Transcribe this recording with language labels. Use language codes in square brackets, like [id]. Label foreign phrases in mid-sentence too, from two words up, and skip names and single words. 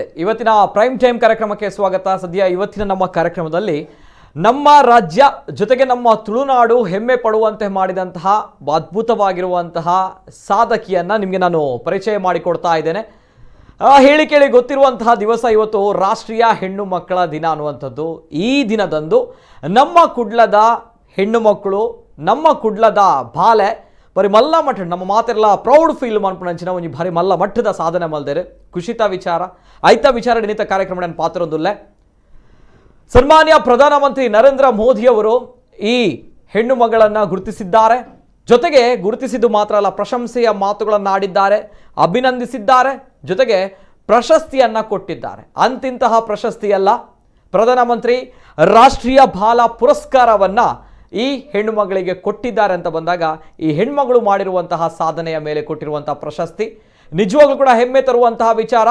[kn] ಇವತ್ತಿನ [en] prime time [kn] ಕಾರ್ಯಕ್ರಮಕ್ಕೆ ಸ್ವಾಗತ. ಸದ್ಯ ಇವತ್ತಿನ ನಮ್ಮ ಕಾರ್ಯಕ್ರಮದಲ್ಲಿ ನಮ್ಮ ರಾಜ್ಯ ಜೊತೆಗೆ ನಮ್ಮ ತುಳುನಾಡು ಹೆಮ್ಮೆ ಪಡುವಂತೆ ಮಾಡಿದಂತಹ ಅದ್ಭುತವಾಗಿರುವಂತಹ ಸಾಧಕಿಯನ್ನ ನಿಮಗೆ ನಾನು ಪರಿಚಯ ಮಾಡಿಕೊಡ್ತಾ ಇದ್ದೇನೆ. ಹೇಳಿ ಕೇಳಿ ಗೊತ್ತಿರುವಂತಹ ದಿವಸ ಇವತ್ತು ರಾಷ್ಟ್ರೀಯ ಹೆಣ್ಣು ಮಕ್ಕಳ ದಿನ ಅನ್ನುವಂಥದ್ದು. ಈ ದಿನದಂದು ನಮ್ಮ ಕುಡ್ಲದ ಹೆಣ್ಣು ಮಕ್ಕಳು, [tcy] ನಮ್ಮ ಕುಡ್ಲದ ಬಾಲೆ ಬರೀ ಮಲ್ಲ ಮಟ್ಟ ನಮ್ಮ ಮಾತೆಲ್ಲ [en] proud feel [tcy] ಮಾಡ್ಪಣಂಚಿನ ಒಂಜಿ ಭಾರಿ ಮಲ್ಲ ಮಟ್ಟದ ಸಾಧನೆ ಮಲ್ದೇರೆ ಖುಷಿತ ವಿಚಾರ ಐತ ವಿಚಾರ ನಿಣಿತ ಕಾರ್ಯಕ್ರಮ [kn] ಪಾತ್ರದಲ್ಲೇ ಸನ್ಮಾನ್ಯ ಪ್ರಧಾನಮಂತ್ರಿ ನರೇಂದ್ರ ಮೋದಿಯವರು ಈ ಹೆಣ್ಣು ಮಗಳನ್ನು ಗುರುತಿಸಿದ್ದಾರೆ. ಜೊತೆಗೆ ಗುರುತಿಸಿದ್ದು ಮಾತ್ರ ಅಲ್ಲ, ಪ್ರಶಂಸೆಯ ಮಾತುಗಳನ್ನು ಆಡಿದ್ದಾರೆ, ಅಭಿನಂದಿಸಿದ್ದಾರೆ, ಜೊತೆಗೆ ಪ್ರಶಸ್ತಿಯನ್ನು ಕೊಟ್ಟಿದ್ದಾರೆ. ಅಂತಿಂತಹ ಪ್ರಶಸ್ತಿಯಲ್ಲ, ಪ್ರಧಾನಮಂತ್ರಿ ರಾಷ್ಟ್ರೀಯ ಬಾಲ ಪುರಸ್ಕಾರವನ್ನು ಈ ಹೆಣ್ಣು ಮಗಳಿಗೆ ಕೊಟ್ಟಿದ್ದಾರೆ ಅಂತ ಬಂದಾಗ ಈ ಹೆಣ್ಮಗಳು ಮಾಡಿರುವಂತಹ ಸಾಧನೆಯ ಮೇಲೆ ಕೊಟ್ಟಿರುವಂತಹ ಪ್ರಶಸ್ತಿ ನಿಜವಾಗ್ಲೂ ಕೂಡ ಹೆಮ್ಮೆ ತರುವಂತಹ ವಿಚಾರ.